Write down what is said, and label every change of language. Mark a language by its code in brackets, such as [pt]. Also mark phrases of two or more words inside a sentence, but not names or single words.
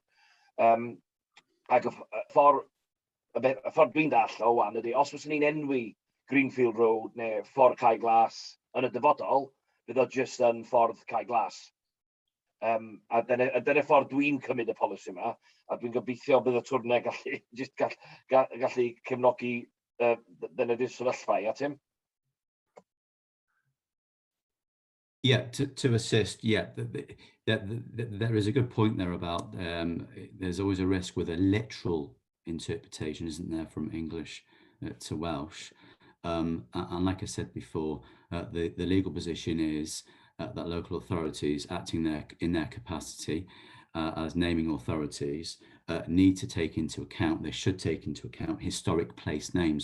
[cy] Ac y ffordd dwi'n dall o wan ydy, os fyswn ni'n enwi Greenfield Road neu ffordd cae glas yn y dyfodol, bydd o just yn ffordd cae glas. A dyna ffordd dwi'n cymryd y polisi yma, a dwi'n gobeithio bydd y twrnau gallu cefnogi dyna di'r sefyllfa, ia Tim? [en] Yeah, to assist, yeah, there is a good point there about there's always a risk with a literal interpretation, isn't there, from English to Welsh. And like I said before, the legal position is that local authorities acting in their capacity as naming authorities need to take into account, they should take into account historic place names.